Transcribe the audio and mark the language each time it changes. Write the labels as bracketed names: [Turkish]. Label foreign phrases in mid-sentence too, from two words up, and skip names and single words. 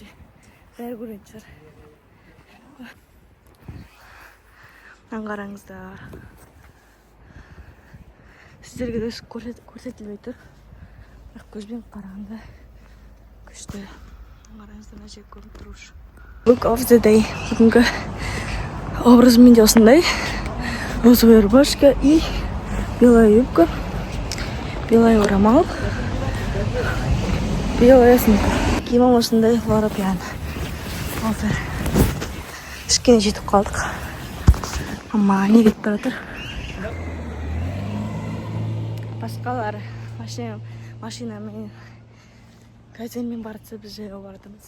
[Kazakh] Бәрі көретін шығар. Мына қараңыздар. Сіздерге де көрсетілмей тұр. Бірақ көзбен қарағанда күшті. Қараңыздар, мына жер көрініп тұр уже. [English] Look of the day. [Kazakh] Бүгінгі образым менде осындай. [Russian] Розовая рубашка и белая юбка. Белая орамал. Белая сумка. [Kazakh] Киімім осындай Лора Пиано. Алты. Кішкене жетіп қалдық. Ама не кетіп бара жатыр. Басқалары машинамен газельмен барытса, біз жаяу бардымыз.